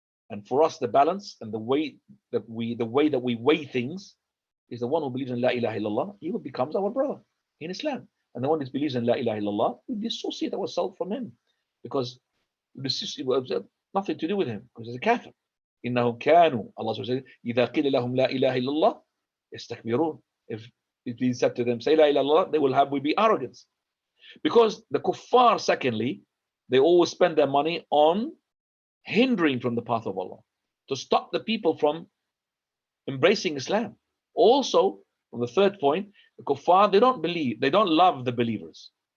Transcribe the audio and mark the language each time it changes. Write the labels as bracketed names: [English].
[English] And for us, the balance and the way that we weigh things is the one who believes in La ilaha illallah, he becomes our brother in Islam. And the one who believes in La ilaha illallah, we dissociate ourselves from him, because this nothing to do with him, because he's a kafir. [Arabic] إنهم كانوا, [English] Allah says, [Arabic] إذا قيل لهم لا إله إلا الله يستكبرون. [English] If it is said to them, say La ilaha illallah, they will be arrogance. Because the kuffar, secondly, they always spend their money on hindering from the path of Allah, to stop the people from embracing Islam. Also, on the third point, the kuffar, they don't love the believers.